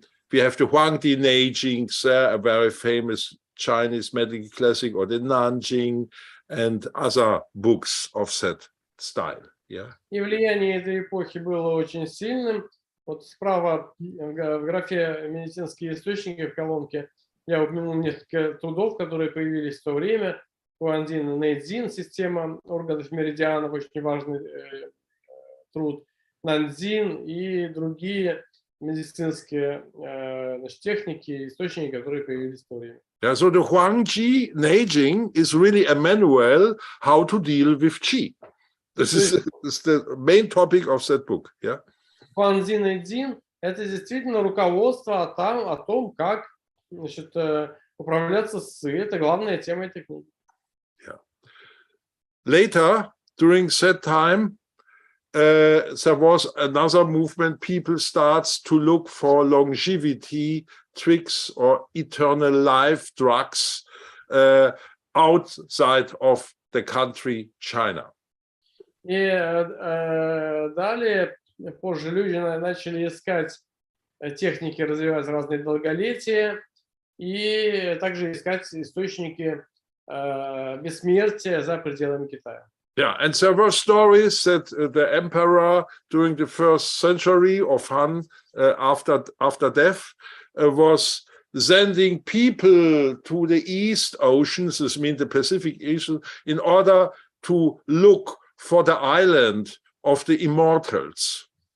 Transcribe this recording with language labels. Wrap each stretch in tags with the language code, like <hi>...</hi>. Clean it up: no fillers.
<en>We have the Huangdi Neijing, a very famous Chinese medical classic, or the Nanjing, and other books of that style. Yeah.</en> <ru>И влияние этой эпохи было очень сильным. Вот справа в графе «Медицинские источники» в колонке я упомянул несколько трудов, которые появились в то время. Хуандин И-Цзин, система органов меридианов, очень важный труд. Нанзин и другие медицинские техники, источники, которые появились в то время.</ru> <en>Yeah, so the Huangdi Neijing is really a manual how to deal with Qi. This is the main topic of that book. Yeah.</en> <ru>Хуанзин И-Цзин – это действительно руководство о том, как, значит, управляться с Ци. Это главная тема этой книги. Yeah.</ru> <en>Later, during that time, there was another movement. People starts to look for longevity tricks or eternal life drugs outside of the country China.</en> <ru>И далее, позже люди начали искать техники, развивать разные долголетия и также искать источники бессмертия за пределами Китая.</ru> <en>Yeah, and there were stories that the emperor during the first century of Han, after death, was sending people to the East Oceans, this means the Pacific Ocean, in order to look for the island of the immortals.</en>